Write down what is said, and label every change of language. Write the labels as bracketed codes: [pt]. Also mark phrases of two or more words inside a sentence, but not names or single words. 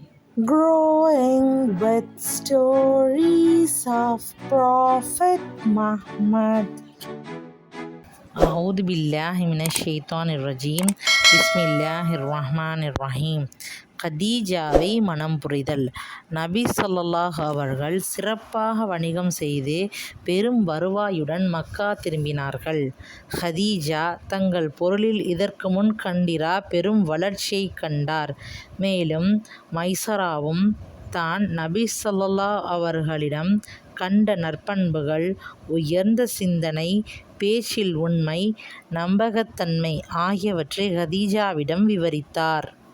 [en] growing with stories of Prophet Muhammad. [ar] أعوذ بالله من الشيطان الرجيم بسم الله الرحمن الرحيم. [ta] கதீஜாவை மணம் புரிதல். நபி ஸல்லல்லாஹு அவர்கள் சிறப்பாக வணிகம் செய்து பெரும் வருவாயுடன் மக்கா திரும்பினார்கள். கதீஜா தங்கள் பொருளில் இதற்கு முன் கண்டிரா பெரும் வளர்ச்சியைக் கண்டார். மேலும் மைசராவும் தான் நபி ஸல்லல்லாஹு அவர்களிடம் கண்ட நற்பண்புகள், உயர்ந்த சிந்தனை, பேச்சில் உண்மை, நம்பகத்தன்மை ஆகியவற்றை கதீஜாவிடம் விவரித்தார்.